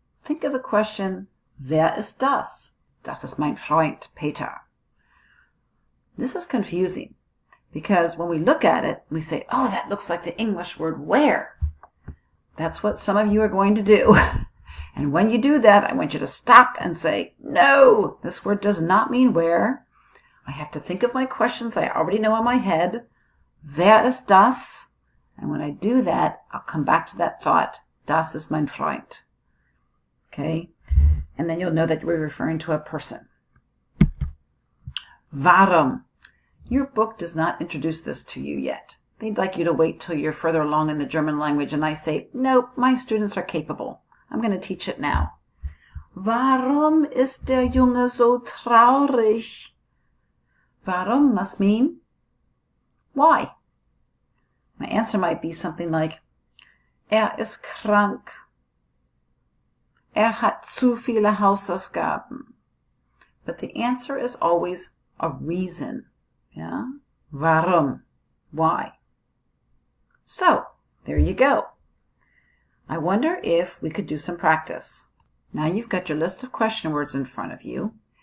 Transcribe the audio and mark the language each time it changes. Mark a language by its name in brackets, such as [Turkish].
[English] Think of the question, [German] Wer ist das? Das ist mein Freund, Peter. [English] This is confusing because when we look at it, we say, oh, that looks like the English word where. That's what some of you are going to do. And when you do that, I want you to stop and say, no, this word does not mean where. I have to think of my questions I already know in my head. [German] Wer ist das? [English] And when I do that, I'll come back to that thought. [German] Das ist mein Freund. [English] Okay? And then you'll know that we're referring to a person. Warum? Your book does not introduce this to you yet. They'd like you to wait till you're further along in the German language, and I say, nope, my students are capable. I'm going to teach it now. [German] Warum ist der Junge so traurig? [English] Warum must mean why. My answer might be something like, [German] ist krank. Hat zu viele Hausaufgaben. [English] But the answer is always a reason. Yeah? Warum? Why? So, there you go. I wonder if we could do some practice. Now you've got your list of question words in front of you.